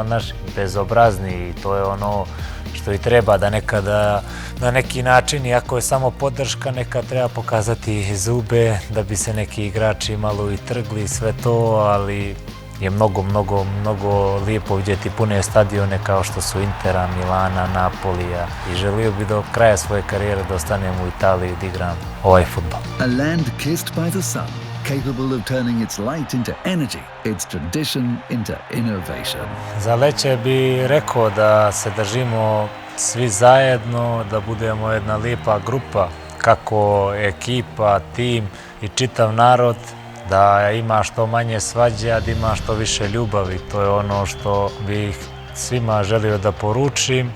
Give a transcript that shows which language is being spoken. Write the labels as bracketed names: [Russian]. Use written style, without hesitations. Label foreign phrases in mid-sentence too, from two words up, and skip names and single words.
[Bosnian] naši bezobrazni i to je ono što i treba, da nekada na neki način, iako je samo podrška, nekad treba pokazati zube da bi se neki igrači malo i trgli i sve to, ali je mnogo lijepo vidjeti pune stadione kao što su Intera, Milana, Napolija i želio bi do kraja svoje karijere da ostanem u Italiji da igram ovaj fudbal. [English] A land kissed by the sun, capable of turning its light into energy, its tradition into innovation. [Bosnian] Za Lecce bi rekao da se držimo svi zajedno, da budemo jedna lijepa grupa, kako ekipa, tim i čitav narod, da ima što manje svađe, a da ima što više ljubavi. To je ono što bih svima želio da poručim.